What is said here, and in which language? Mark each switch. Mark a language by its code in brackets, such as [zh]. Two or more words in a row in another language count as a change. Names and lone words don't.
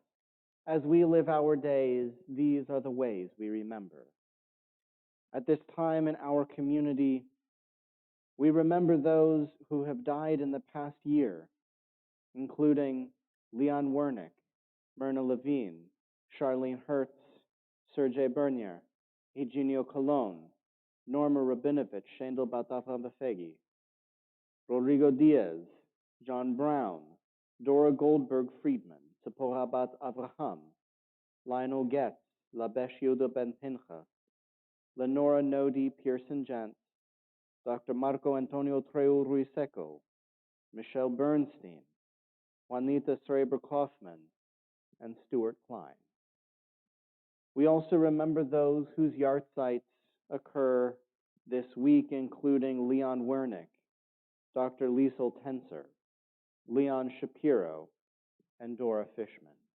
[en] As we live our days, these are the ways we remember. At this time in our community, we remember those who have died in the past year, including Leon Wernick, Myrna Levine, Charlene Hertz, Sergei Bernier, Eugenio Colon, Norma Rabinovich, Shendel Bat Avraham Befegi, Rodrigo Diaz, John Brown, Dora Goldberg Friedman, Sephora Bat Avraham, Lionel Getz, Labesh Yehuda Ben Pincha, Lenora Nodi Pearson Jantz, Dr. Marco Antonio Treu Ruiseco, Michelle Bernstein, Juanita Sraber Kaufman, and Stuart Klein. We also remember those whose yahrzeits occur this week, including Leon Wernick, Dr. Liesel Tenser, Leon Shapiro, and Dora Fishman.